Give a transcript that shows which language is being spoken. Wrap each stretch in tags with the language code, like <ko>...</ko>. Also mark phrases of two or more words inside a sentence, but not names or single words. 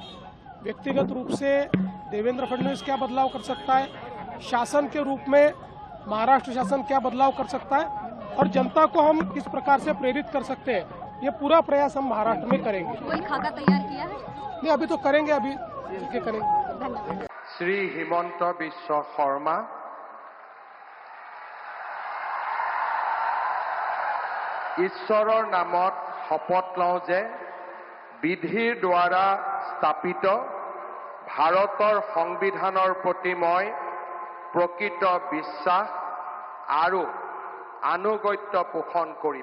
<hi>व्यक्तिगत रूप से देवेंद्र फडणवीस क्या बदलाव कर सकता है, शासन के रूप में महाराष्ट्र शासन क्या बदलाव कर सकता है और जनता को हम किस प्रकार से प्रेरित कर सकते हैं, ये पूरा प्रयास हम महाराष्ट्र में करेंगे। कोई खाका तैयार किया है? नहीं, अभी तो करेंगे, अभी ठीक करेंगे।</hi> <as>श्री हिमंत बिस्वा शर्मा ঈশ্বৰৰ নামত শপত লওঁ যে বিধিৰ দ্বাৰা স্থাপিত ভাৰতৰ সংবিধানৰ প্ৰতি মই প্ৰকৃত বিশ্বাস আৰু আনুগত্য পোষণ কৰিম।</as>